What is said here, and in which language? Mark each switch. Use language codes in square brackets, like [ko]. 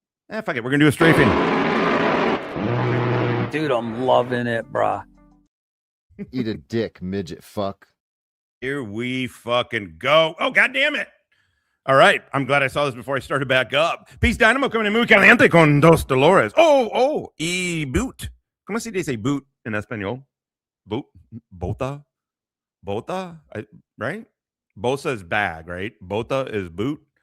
[en] Fuck it. We're gonna do a strafing. Dude, I'm loving it, brah. Eat a dick, midget fuck. Here we fucking go. Oh, God damn it. All right. I'm glad I saw this before I started back up. Peace Dynamo coming in [es] muy caliente con dos [en] Dolores. Oh, y boot. [es] ¿Cómo se dice boot en español? [en] Boot? Bota? Right? Bosa is bag, right? Bota is boot.